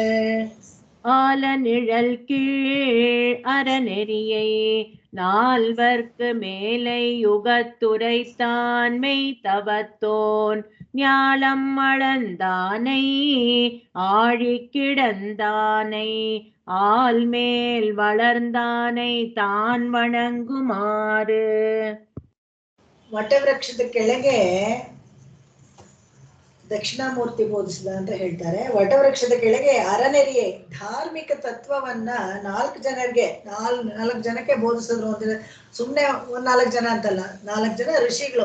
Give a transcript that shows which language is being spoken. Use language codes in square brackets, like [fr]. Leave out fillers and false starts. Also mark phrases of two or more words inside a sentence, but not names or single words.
[ta] ஆலநிழல் கீழ் அறநெறியை நால்வர்க்கு மேலை யுகத்துரைத்தான் மெய்த்தவத்தோன் ஞாலம் அளந்தானை ஆழிக்கிடந்தானை ஆள்மேல் வளர்ந்தானை தான் வணங்குமாறு. [kn] ವಟವೃಕ್ಷದ ಕೆಳಗೆ ದಕ್ಷಿಣಾಮೂರ್ತಿ ಬೋಧಿಸಿದ ಅಂತ ಹೇಳ್ತಾರೆ. ವಟವೃಕ್ಷದ ಕೆಳಗೆ ಅರನೆರಿಯೇ ಧಾರ್ಮಿಕ ತತ್ವವನ್ನ 4 ಜನರಿಗೆ 4 ಜನಕ್ಕೆ ಬೋಧಿಸಿದ್ರು. ಅಂದ್ರೆ ಸುಮ್ನೆ 4 ಜನ ಅಂತಲ್ಲ, 4 ಜನ ಋಷಿಗಳು.